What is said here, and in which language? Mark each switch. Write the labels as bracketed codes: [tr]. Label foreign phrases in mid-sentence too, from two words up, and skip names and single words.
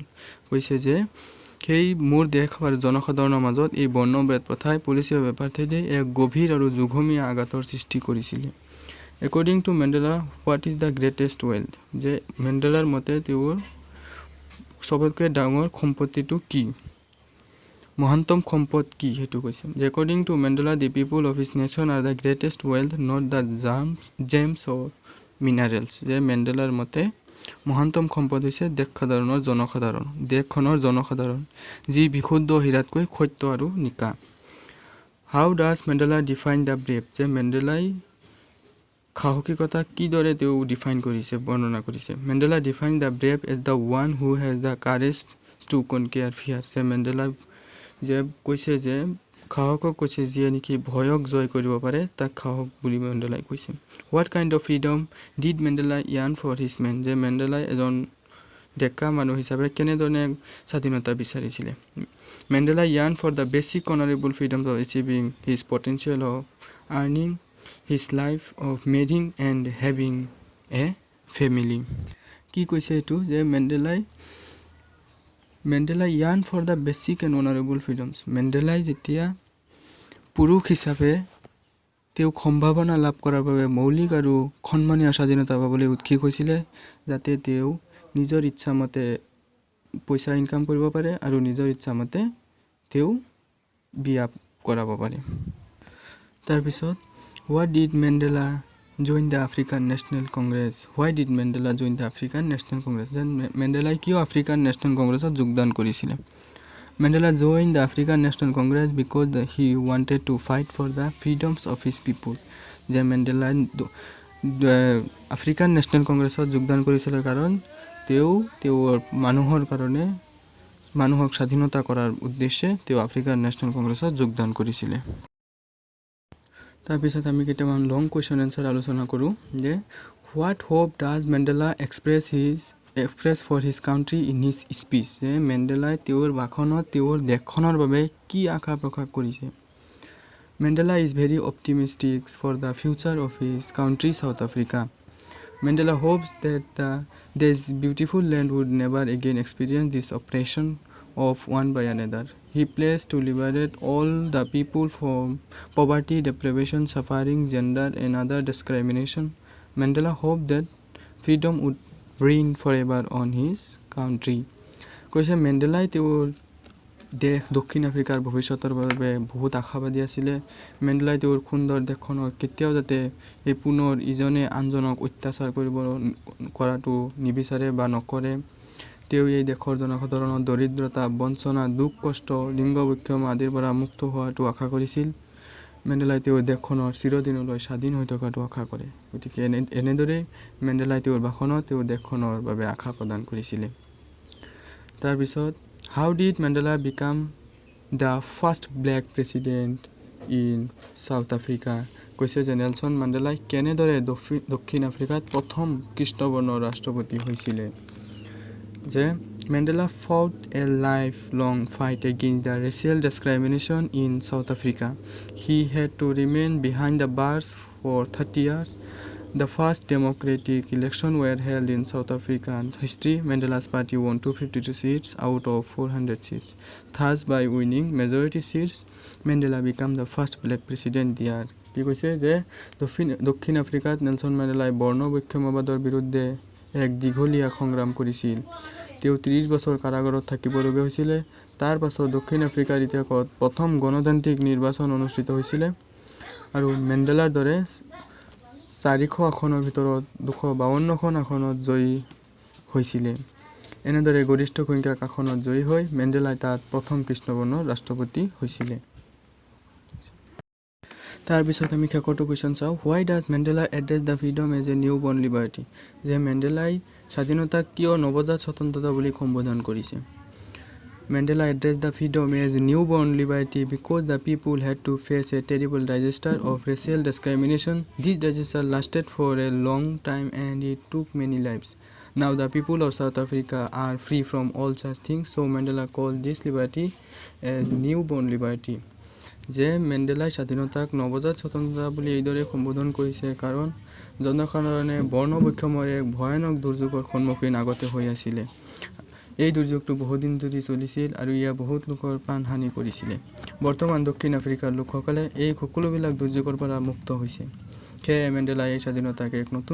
[as] কৈছে যে সেই মোৰ দেশ আৰু জনসাধাৰণৰ মাজত এই বৰ্ণভেদ প্ৰথাই [en] policy of apartheid [as] এক গভীৰ আৰু যুগমীয়া আঘাতৰ সৃষ্টি কৰিছিলে। [en] According to Mandela what is the greatest wealth. [as] যে মেণ্ডেলাৰ মতে তেওঁৰ চবতকৈ ডাঙৰ সম্পত্তিটো কি। মহান্তম সম্পদ কি হেতু কৈছে [en] according to Mandela the people of his nation are the greatest wealth not the gems or minerals [as] যে মেণ্ডেলাৰ মতে মহান্তম সম্পদ হৈছে দেশখনৰ জনসাধাৰণ যি বিশুদ্ধ হীৰাতকৈ সত্য আৰু নিকা [en] How does Mandela define the brave [as] যে মেণ্ডেলাই সাহসিকতা কি দৰে তেওঁ ডিফাইন কৰিছে বৰ্ণনা কৰিছে [en] Mandela defined the brave as the one who has the courage to conquer fear [as] যে মেণ্ডেলা যে কৈছে যে সাহসক কৈছে যিয়ে নেকি ভয়ক জয় কৰিব পাৰে তাক সাহস বুলি মেণ্ডেলাই কৈছে [en] What kind of freedom did Mandela yearn for his men [as] যে মেণ্ডেলাই এজন ডেকা মানুহ হিচাপে কেনেধৰণে স্বাধীনতা বিচাৰিছিলে [en] Mandela yearned for the basic honorable freedom of achieving his potential of earning his life of marrying and having a family [as] কি কৈছে এটো যে [en] Mandela yearned for the basic and honorable freedoms [as] মেণ্ডেলাই যেতিয়া পুৰুষ হিচাপে তেওঁ সম্ভাৱনা লাভ কৰাৰ বাবে মৌলিক আৰু সন্মানীয় স্বাধীনতা পাবলৈ উৎসুক হৈছিল যাতে তেওঁ নিজৰ ইচ্ছামতে পইচা ইনকাম কৰিব পাৰে আৰু নিজৰ ইচ্ছামতে তেওঁ বিয়া কৰাব পাৰে তাৰ পিছত [en] What did Mandela join the African National Congress Why did Mandela join the African National Congress then Mandela [as] কিয় আফ্ৰিকান ন্যাশনাল কংগ্ৰেছত যোগদান কৰিছিল [en] Mandela joined the African National Congress because he wanted to fight for the freedoms of his people [as] যে Mandela আফ্ৰিকান ন্যাশনাল কংগ্ৰেছত যোগদান কৰিছিল কাৰণ তেওঁৰ মানুহৰ কাৰণে মানুহক স্বাধীনতা কৰাৰ উদ্দেশ্যে তেওঁ আফ্ৰিকান ন্যাশনাল কংগ্ৰেছত যোগদান কৰিছিল তাৰ পিছত আমি কেইটামান [en] long question answer [as] আলোচনা কৰো যে [en] What hope does Mandela express for his country in his speech [as] যে মেণ্ডেলাই তেওঁৰ ভাষণত তেওঁৰ দেশখনৰ বাবে কি আশা প্ৰকাশ কৰিছে [en] Mandela is very optimistic for the future of his country South Africa Mandela hopes that this beautiful land would never again experience this oppression of one by another he pledged to liberate all the people from poverty deprivation suffering gender and other discrimination Mandela hoped that freedom would reign forever on his country [as] কৈছে মেণ্ডেলাই তেওঁৰ দেশ দক্ষিণ আফ্ৰিকাৰ ভৱিষ্যতৰ বাবে বহুত আশাবাদী আছিল মেণ্ডেলাই তেওঁৰ সুন্দৰ দেশখনৰ কেতিয়াও যাতে এই পুনৰ ইজনে আনজনক অত্যাচাৰ কৰাটো নিবিচাৰে বা নকৰে তেওঁ এই দেশৰ জনসাধাৰণৰ দৰিদ্ৰতা বঞ্চনা দুখ কষ্ট লিংগ বৈষম্য আদিৰ পৰা মুক্ত হোৱাটো আশা কৰিছিল মেণ্ডেলাই তেওঁৰ দেশখনৰ চিৰদিনলৈ স্বাধীন হৈ থকাটো আশা কৰে গতিকে এনেদৰে মেণ্ডেলাই তেওঁৰ ভাষণত তেওঁৰ দেশখনৰ বাবে আশা প্ৰদান কৰিছিল তাৰ পিছত [en] How did Mandela become the first black president in South Africa [as] কৈছে যে নেলসন মাণ্ডেলাই কেনেদৰে দক্ষিণ আফ্ৰিকাত প্ৰথম কৃষ্ণবৰ্ণৰ ৰাষ্ট্ৰপতি হৈছিল যে [en] Mandela fought a lifelong fight against the racial discrimination in South Africa. He had to remain behind the bars for 30 years. The first democratic elections were held in South African history. Mandela's party won 252 seats out of 400 seats. Thus, by winning majority seats, Mandela became the first black president there. [as] কি কৈছে যে দক্ষিণ আফ্ৰিকাত নেলসন মেণ্ডেলাই বৰ্ণ বৈষম্যবাদৰ বিৰুদ্ধে এক দীঘলীয়া সংগ্ৰাম কৰিছিল তেওঁ 30 বছৰ কাৰাগাৰত থাকিবলগীয়া হৈছিল তাৰ পাছত দক্ষিণ আফ্ৰিকাৰ ইতিহাসত প্ৰথম গণতান্ত্ৰিক নিৰ্বাচন অনুষ্ঠিত হৈছিল আৰু মেণ্ডেলাৰ দৰে 400 আসনৰ ভিতৰত 252খন আসনত জয়ী হৈছিল এনেদৰে গৰিষ্ঠ সংখ্যক আসনত জয়ী হৈ মেণ্ডেলাই তাত প্ৰথম কৃষ্ণবৰ্ণৰ ৰাষ্ট্ৰপতি হৈছিল তাৰ পিছত আমি শেষৰটো কোৱেশ্চন চাও [en] Why does Mandela address the freedom as a newborn liberty [as] যে মেণ্ডেলাই স্বাধীনতা কিয় নৱজাত স্বতন্ত্ৰতা বুলি সম্বোধন কৰিছে [en] Mandela addressed the freedom as newborn liberty because the people had to face a terrible disaster of racial discrimination. This disaster lasted for a long time and it took many lives. Now the people of South Africa are free from all such things, so Mandela called this liberty as newborn liberty. [as] যে মেণ্ডেলাই স্বাধীনতাক নৱজাত স্বতন্ত্ৰতা বুলি এইদৰে সম্বোধন কৰিছে কাৰণ জনসাধাৰণে বৰ্ণ বৈষম্যৰ এক ভয়ানক দুৰ্যোগৰ সন্মুখীন আগতে হৈ আছিল এই দুৰ্যোগটো বহুদিন ধৰি চলিছিল আৰু ইয়া বহুত লোকৰ প্ৰাণহানি কৰিছিল বৰ্তমান দক্ষিণ আফ্ৰিকাৰ লোকসকলে এই সকলোবিলাক দুৰ্যোগৰ পৰা মুক্ত হৈছে সেয়ে মেণ্ডেলাই এই স্বাধীনতাক এক নতুন